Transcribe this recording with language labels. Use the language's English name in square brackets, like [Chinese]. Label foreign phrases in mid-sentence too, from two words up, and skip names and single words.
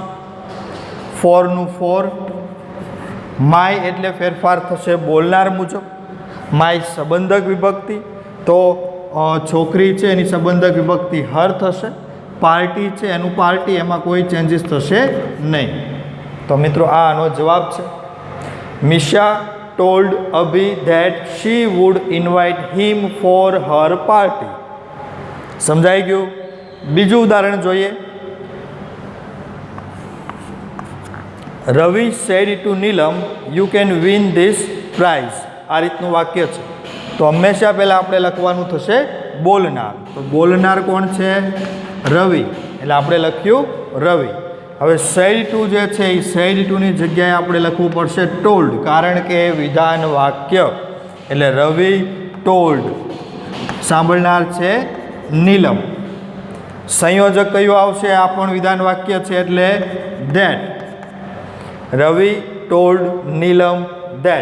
[Gujarati] ફોરનું ફોર. માય એટલે ફેરફાર થશે બોલનાર મુજબ. માય સંબંધક વિભક્તિ, તો છોકરી છે એની સંબંધક વિભક્તિ હર થશે. પાર્ટી છે એનું પાર્ટી, એમાં કોઈ ચેન્જીસ થશે નહીં. તો મિત્રો આ આનો જવાબ છે. [English] મિશા told Abhi that she would invite him for her party. [Gujarati] સમજાઈ ગયું? બીજું ઉદાહરણ જોઈએ. [English] રવિ said to Neelam, you can win this prize. [Gujarati] આ રીતનું વાક્ય છે. તો હંમેશા પહેલાં આપણે લખવાનું થશે બોલનાર. તો બોલનાર કોણ છે? રવિ. એટલે આપણે લખ્યું રવિ. હવે [English] said to [Gujarati] જે છે એ [English] said to [Gujarati] ની જગ્યાએ આપણે લખવું પડશે told, કારણ કે વિધાન વાક્ય. એટલે રવિ told. સાંભળનાર છે નીલમ. સંયોજક કયું આવશે? આ પણ વિધાન વાક્ય છે એટલે that. રવિ told નીલમ that.